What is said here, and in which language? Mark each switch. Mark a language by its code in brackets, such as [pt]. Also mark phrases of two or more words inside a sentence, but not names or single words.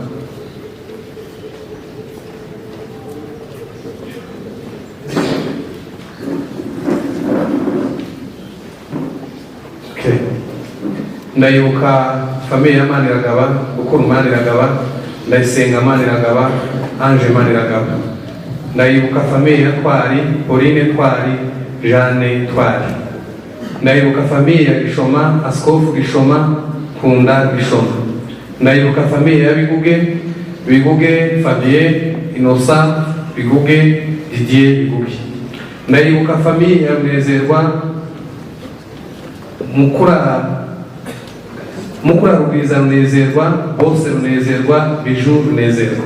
[en] Okay. [rw] Ndayibuka famille ya Maniragaba, uko Maniragaba, Ndayisenga Maniragaba, Ange Maniragaba. Ndayibuka famille ya Twari, Pauline Twari, Jeanne Twari. Ndayibuka famille ya Gishoma, Askofu Gishoma, Kunda Gishoma. Ndayibuka famille ya Biguge Fabien, Innocent Biguge, Didier Biguge. Ndayibuka famille ya Runezerwa, Mukura Rugwiza Runezerwa, Bose Runezerwa, Bijou Runezerwa.